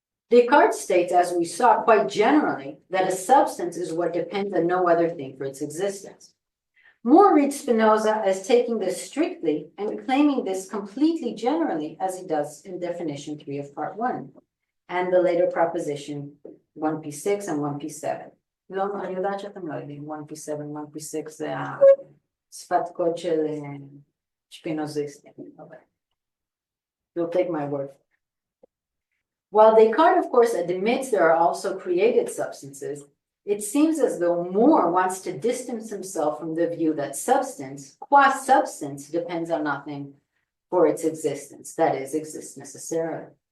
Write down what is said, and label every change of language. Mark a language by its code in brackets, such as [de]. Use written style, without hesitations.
[en] Descartes states, as we saw quite generally, that a substance is what depends on no other thing for its existence. Moore reads Spinoza as taking this strictly and claiming this completely generally, as he does in definition 3 of part 1, and the later proposition 1p6 and 1p7. [he] אני יודעת שאתם לא יודעים, 1p7, 1p6 זה השפת קוד של שפינוזיסטים. [en] You'll take my word. While Descartes, of course, admits there are also created substances, it seems as though Moore wants to distance himself from the view that substance, qua substance, depends on nothing for its existence, that is, exists necessarily.